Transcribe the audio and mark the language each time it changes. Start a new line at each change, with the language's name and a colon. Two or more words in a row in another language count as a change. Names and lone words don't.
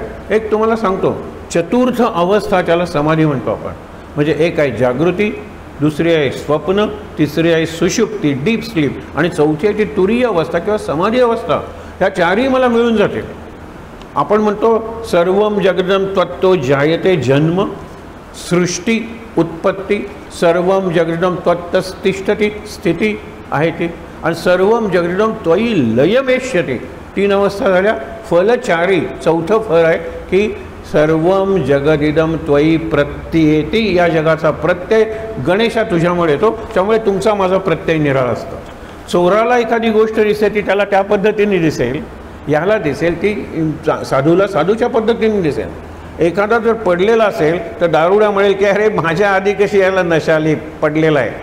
Marathi: एक तुम्हाला सांगतो, चतुर्थ अवस्था त्याला समाधी म्हणतो आपण. म्हणजे एक आहे जागृती, दुसरी आहे स्वप्न, तिसरी आहे सुषुप्ती
English: deep sleep,
Marathi: आणि चौथी आहे ती तुरीय अवस्था किंवा समाधी अवस्था. ह्या 4ही मला मिळून जातील. आपण म्हणतो
Sanskrit: सर्वम जगदम त्वत्तो जायते
Marathi: जन्म सृष्टी उत्पत्ती,
Sanskrit: सर्वम जगदम त्वत्तस्तिष्ठती
Marathi: स्थिती आहे ती, आणि
Sanskrit: सर्वम जगदम त्वयी लयमेष्यते.
Marathi: 3 अवस्था झाल्या. फलचारी चौथं फळ आहे की
Sanskrit: सर्वम जगदिदम त्वयी प्रत्ययेती.
Marathi: या जगाचा प्रत्यय गणेशा तुझ्यामुळे येतो, त्यामुळे तुमचा माझा प्रत्यय निराळा असतो. चोराला एखादी गोष्ट दिसते ती त्याला त्या पद्धतीने दिसेल, याला दिसेल ती साधूला साधूच्या पद्धतीने दिसेल. एखादा जर पडलेला असेल तर दारुडा म्हणेल की अरे माझ्या आधी कशी याला नशा आली, पडलेला आहे.